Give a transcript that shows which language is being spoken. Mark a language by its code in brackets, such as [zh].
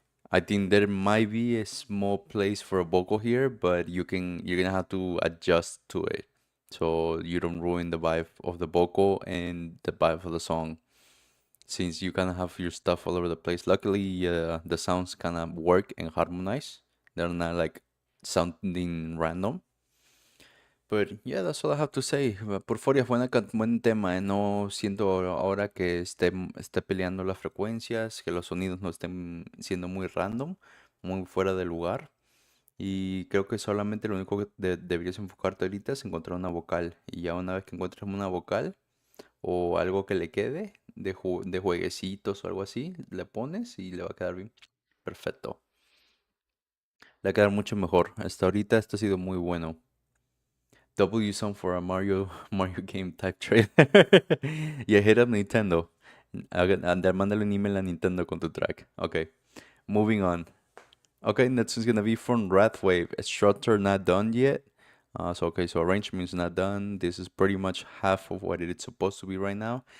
[en] I think there might be a small place for a vocal here, but you're gonna have to adjust to it so you don't ruin the vibe of the vocal and the vibe of the song. Since you kind of have your stuff all over the place. Luckily, the sounds kind of work and harmonize. They're not like sounding random. But yeah, that's all I have to say. [es] Porforia fue buen tema. No siento ahora que esté peleando las frecuencias, que los sonidos no estén siendo muy random, muy fuera de lugar. Y creo que solamente lo único que deberías enfocarte ahorita es encontrar una vocal. Y ya una vez que encuentres una vocal o algo que le quede de jueguecitos o algo así, le pones y le va a quedar bien. Perfecto. Le va a quedar mucho mejor. Hasta ahorita esto ha sido muy bueno. [en] W song for a Mario game type trailer. Yeah, hit up Nintendo. [es] Mándale un email a Nintendo con tu track. [en] Okay, moving on. Okay, next is gonna be from Wrathwave. Structure not done yet. So arrangement is not done. This is pretty much half of what it's supposed to be right now.